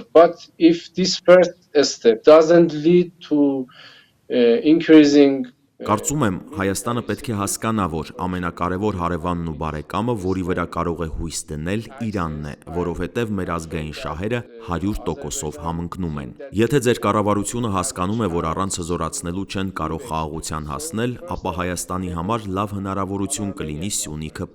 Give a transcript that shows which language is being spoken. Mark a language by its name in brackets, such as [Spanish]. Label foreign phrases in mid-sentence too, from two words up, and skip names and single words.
[English] But if this first step doesn't lead to increasing [Armenian] Կարծում եմ, Հայաստանը պետք է հասկանա, որ ամենակարևոր հարևանն ու բարեկամը, որի վրա կարող է հույս դնել, Իրանն է, որովհետև մեր ազգային շահերը 100%-ով համընկնում են։ Եթե ձեր կառավարությունը հասկանում է, որ առանց հզորացնելու չեն կարող խաղաղության հասնել, ապա Հայաստանի համար լավ հնարավորություն կլինի Սյունիքը